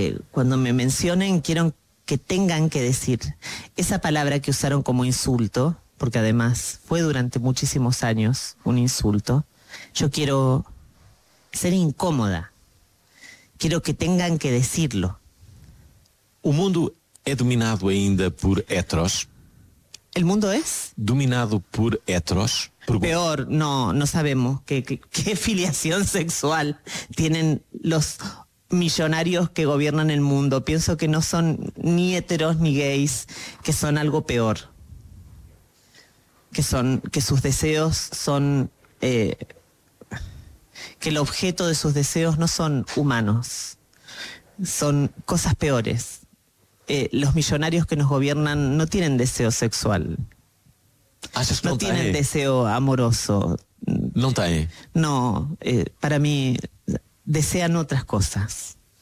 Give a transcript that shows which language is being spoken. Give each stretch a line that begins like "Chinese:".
Spanish: Cuando me mencionen quiero que tengan que decir esa palabra que usaron como insulto, porque además fue durante muchísimos años un insulto, yo quiero ser incómoda, quiero que tengan que decirlo.
Portuguese: O mundo é dominado ainda por heteros? O mundo é? Dominado por heteros? Peor, não sabemos que filiação sexual têm os milionários que governam o mundo. Penso que não são nem heteros nem gays, que são algo peor. Que seus desejos são... que o objeto de seus desejos não são humanos. São coisas peores.
Spanish: Los millonarios que nos gobiernan no tienen deseo sexual. No tienen deseo amoroso. No está ahí. No, para mí desean otras cosas.